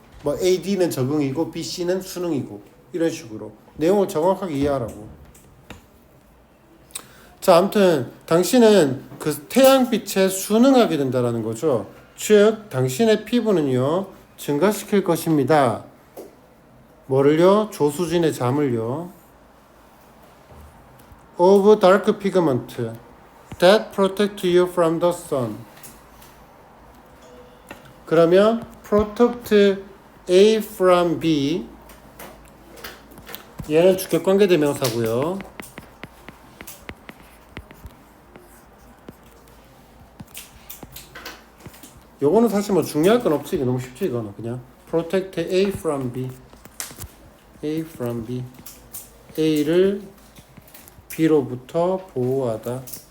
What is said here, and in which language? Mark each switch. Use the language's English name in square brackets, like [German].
[Korean] 뭐 AD는 적응이고 BC는 수능이고 이런 식으로 내용을 정확하게 이해하라고. 자, 아무튼 당신은 그 태양빛에 순응하게 된다라는 거죠. 즉 당신의 피부는요 증가시킬 것입니다. 뭐를요? 조수진의 잠을요. [English] of dark pigment that protect you from the sun. [Korean] 그러면 [English] protect A from B, [Korean] 얘는 주격관계 대명사고요. 요거는 사실 뭐 중요할 건 없지. 너무 쉽지 이거는. 그냥 [English] protect A from B, A from B, [Korean] A를 B로부터 보호하다.